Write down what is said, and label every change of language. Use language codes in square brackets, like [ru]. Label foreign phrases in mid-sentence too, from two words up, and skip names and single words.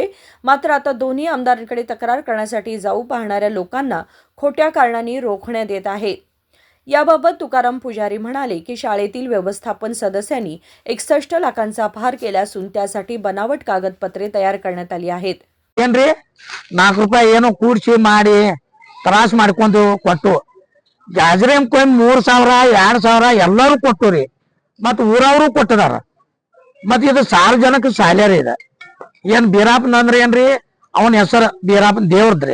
[mr] मात्र आता दोन्ही आमदारांकडे तक्रार करण्यासाठी जाऊ पाहणाऱ्या लोकांना खोट्या कारणांनी रोखण्यात येत आहे। याबाबत तुकाराम पुजारी म्हणाले की शाळेतील व्यवस्थापन सदस्यांनी 61 लाखांचा अपहार केला असून त्यासाठी बनावट कागदपत्रे तयार करण्यात आली आहेत। [kn] ಏನ್ರಿ 4 ರೂಪಾಯಿ ಏನೋ ಕೂಡ್ಸಿ ಮಾಡಿ ತ್ರಾಸ ಮಾಡ್ಕೊಂಡು ಕೊಟ್ಟು ಜಾಜ್ರೇಮ್ ಕೊಯ್ 3000 2000 ಎಲ್ಲರೂ ಕೊಟ್ಟುರಿ ಮತ್ ಊರವರು ಕೊಟ್ಟದಾರ ಮತ್ ಇದು ಸಾರ್ವಜನಿಕ ಶಾಲೆ ರೀ. ಏನ್ ಬೀರಾಪನ್ ಅಂದ್ರೆ ಏನ್ರಿ ಅವನ ಹೆಸರು ಬೀರಾಪನ್ ದೇವ್ರದ್ರಿ.